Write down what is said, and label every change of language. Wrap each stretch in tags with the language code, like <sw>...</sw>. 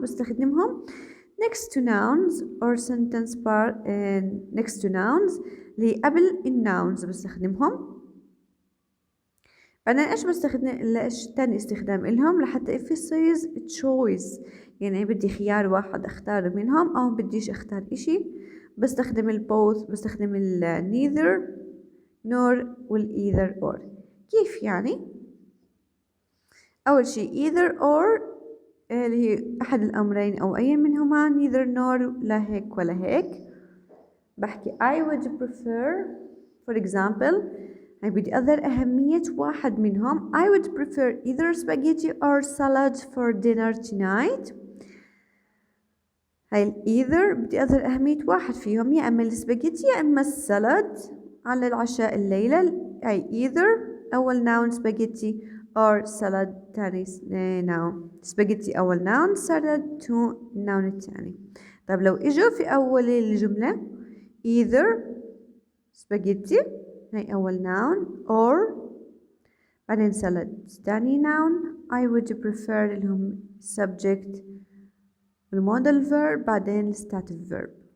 <en>بستخدمهم next to nouns or sentence part next to nouns</en> <ar>اللي قبل الناونز بستخدمهم. بعدين ايش بستخدم تاني استخدام إلهم لحتى</ar> <en>emphasize choice،</en> <ar>يعني بدي خيار واحد اختار منهم او بديش اختار اشي، بستخدم ال both، بستخدم ال neither nor والeither or. كيف يعني؟ أول شيء either or اللي هي أحد الأمرين أو أي منهما، neither nor لا هيك ولا هيك. بحكي</ar> <en>I would prefer for example،</en> <ar>هاي بدي أظهر أهمية واحد منهم.</ar> <en>I would prefer either spaghetti or salad for dinner tonight.</en> <ar>هاي either بدي أظهر أهمية واحد فيهم، يا إما السباجيتي يا إما السلاد على العشاء الليلة.</ar> <en>هاي either أول noun spaghetti or salad تاني noun. spaghetti أول noun، salad تو noun التاني. طيب لو إجوا في أول الجملة either spaghetti هي أول noun or</en> <ar>بعدين</ar> <en>salad تاني noun I would prefer اللي هم subject والmodal verb بعدين stative verb</en>